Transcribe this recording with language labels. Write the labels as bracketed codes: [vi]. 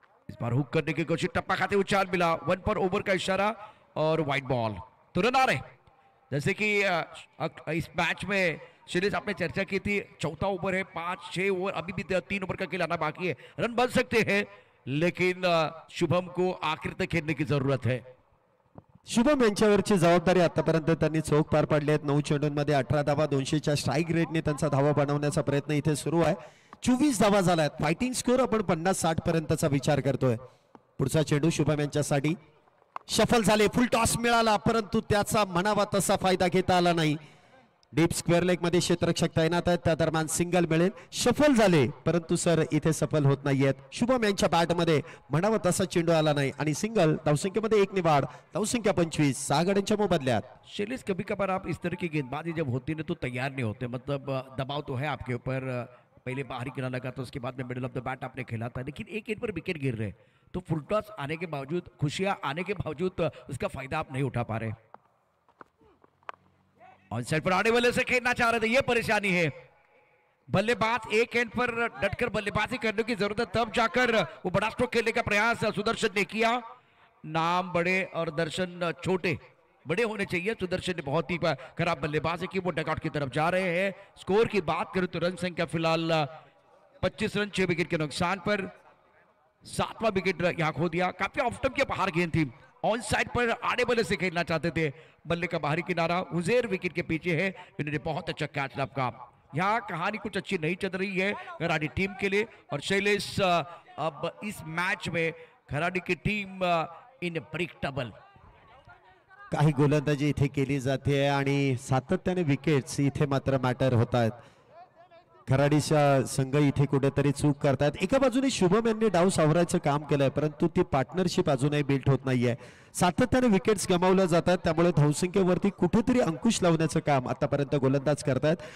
[hi] इस बार हुक करने की कोशिश, टप्पा खाते उछाल मिला, 1 पर ओवर का इशारा और वाइड बॉल, तो रन आ रहे। जैसे कि इस मैच में शैलेश आपने चर्चा की थी, चौथा ओवर है, 5-6 ओवर, अभी भी 3 ओवर का खिलाना बाकी है, रन बन सकते हैं, लेकिन शुभम को आखिर तक खेलने की जरूरत है। [mr] शुभम यांच्यावरची जबाबदारी आतापर्यंत त्यांनी चोख पार पाडली आहेत। 9 चेंडूंमध्ये 18 धावा, 200च्या स्ट्राईक रेटने त्यांचा धावा बनवण्याचा प्रयत्न इथे सुरू आहे। 24 धावा झाल्यात, फायटिंग स्कोर आपण 50-60 पर्यंतचा विचार करतोय। पुढचा चेंडू शुभम यांच्यासाठी शफल झाले, फुल टॉस मिळाला, परंतु त्याचा म्हणावा तसा फायदा घेता आला नाही। डीप स्क्वेअर लेग मध्ये क्षेत्ररक्षक तैनात आहेत, त्या दरम्यान सिंगल मिळेल, शफल झाले, परंतु सर इथे सफल होत नाहीयेत। शुभम यांच्या बॅट मध्ये म्हणावा तसा चेंडू आला नाही आणि सिंगल, धावसंख्येमध्ये 1 ने वाढ, धावसंख्या 25, 6 गड्यांच्या मोबदल्यात। [hi] शैलेश कभी कभार आप इस तरह की गेंदबाजी जब होती है तो तैयार नहीं होते, मतलब दबाव तो है आपके ऊपर, पहले बाहरी किनारा लगा था, उसके बाद में मिडिल ऑफ द बैट आपने खेला था, लेकिन एक गेंद पर विकेट गिर रहे, तो फुल टॉस आने के बावजूद, खुशियां आने के बावजूद उसका फायदा आप नहीं उठा पा रहे। ऑन साइड पर आने वाले से खेलना चाह रहे थे, ये परेशानी है। बल्लेबाज एक एंड पर डटकर बल्लेबाजी करने की जरूरत है, तब जाकर वो बड़ा स्ट्रोक खेलने का प्रयास सुदर्शन ने किया। नाम बड़े और दर्शन छोटे, बड़े होने चाहिए। सुदर्शन ने बहुत ही खराब बल्लेबाजी की, वो डगआउट की तरफ जा रहे हैं। स्कोर की बात करें तो रन संख्या फिलहाल 25 रन, 6 विकेट के नुकसान पर, 7वां विकेट यहां खो दिया। काफी ऑफ स्टंप के बाहर गेंद थी, ऑन साइड पर आने वाले से खेलना चाहते थे, बल्ले का बाहरी किनारा, उजेर विकेट के पीछे है, इन्होंने बहुत अच्छा कैच लपका। यहाँ कहानी कुछ अच्छी नहीं चल रही है खराडी टीम के लिए, और शैलेश अब इस मैच में खराडी की टीम इनप्रिडिक्टेबल, [mr] काही गोलंदाजी इथे केली जाते आणि सातत्याने विकेट्स इथे मात्र मॅटर होत आहेत। खराडीचा संघ इथे कुठेतरी चूक करतात। एका बाजूने शुभम यांनी डाव सावरायचं काम केलंय, परंतु ती पार्टनरशिप अजूनही बिल्ट होत नाहीये। सातत्याने विकेट्स गमावल्या जातात, त्यामुळे धावसंख्येवरती कुठेतरी अंकुश लावण्याचं काम आतापर्यंत गोलंदाज करतायत।